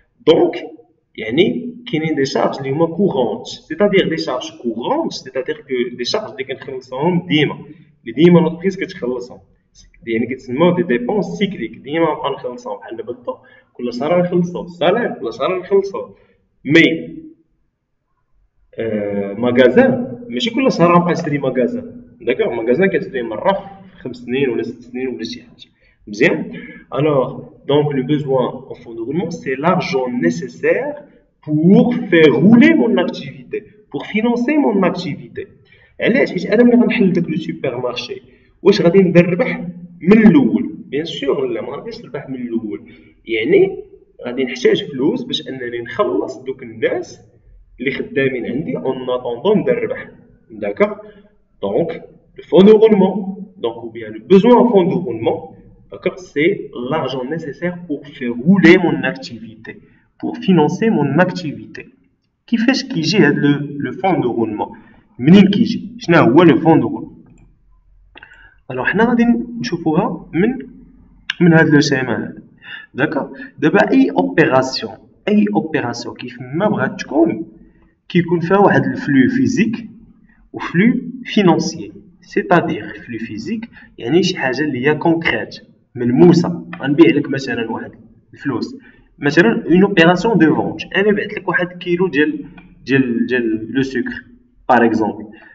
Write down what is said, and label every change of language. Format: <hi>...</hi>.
<ar>دونك يعني كاينين دي شارج اللي هما كورونت، سيتادير دي شارج كورونت، سيتادير كو دي شارج اللي كنخلصهم ديما، اللي ديما لونتربريز كتخلصهم، يعني كيتسموا دي ديبونس سيكليك، ديما نبقى نخلصهم بحال دابا الضو كل شهر نخلصو، الصالير كل شهر نخلصو. مي ماغازان ماشي كل شهر غنبقى نشري ماغازان، داكوغ. ماغازان كتشري مره في 5 سنين ولا 6 سنين ولا شي حاجه، مزيان.</ar> <fr>الوغ دونك لو بوزوان en fond de roulement c'est l'argent nécessaire pour faire rouler mon activité, pour financer mon activité.</fr> <ar>علاش؟ حيت انا ملي غنحل داك لو سوبر مارشي واش غادي نربح من الاول؟ بيان سور لا، ما غاديش نربح من الاول، يعني غادي نحتاج فلوس باش انني نخلص دوك الناس اللي خدامين عندي اون اتوندون نربح، داكوغ.</ar> <fr>دونك لو فون دو رولمون، دونك ou bien le besoin en fond de roulement, d'accord, c'est l'argent nécessaire pour faire rouler mon activité, pour financer mon activité.</fr> <ar>كيفاش كيجي هاد لو فون دو رولمون؟ منين كيجي؟ شنو هو لو فون دو رولمون؟ الوغ حنا غادي نشوفوها من هاد لو سيمان هذا، داكوغ. دابا اي اوبيراسيون كيف ما بغات تكون كيكون فيها واحد الفلو فيزيك وفلو فينانسيي، سيتادير فلو فيزيك يعني شي حاجه اللي هي كونكريت ملموسه، غنبيع لك مثلا واحد الفلوس، مثلا اون اوبيراسيون دو فونت، انا بعت لك واحد كيلو ديال لو سكر باغ اكزومبل،</ar>